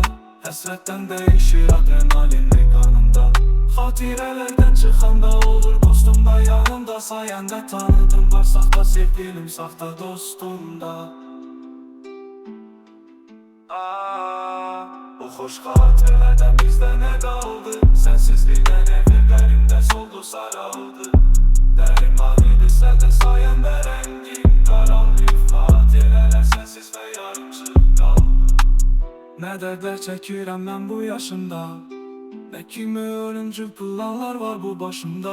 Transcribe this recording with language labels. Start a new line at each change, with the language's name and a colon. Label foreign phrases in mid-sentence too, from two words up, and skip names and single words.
Turkish: Həsrətdən değişir adrenalinli kanımda. Hatirelerden çıkanda olur dostum da yanımda. Sayende tanıdım var sakta sevgilim sakta dostum da.
Azerbaijani: Bu xoş xatirədən bizdə nə qaldı? Sənsizlikdən evlərimdə soldu saraldı. Dərim mavidirsə də sayəndə rəngim qaralıb. Xatirələr sənsiz və yarımçıq qaldı. Nə dərdlər çəkirəm mən bu yaşımda. Nə kimi ölümcül planlar var bu başımda.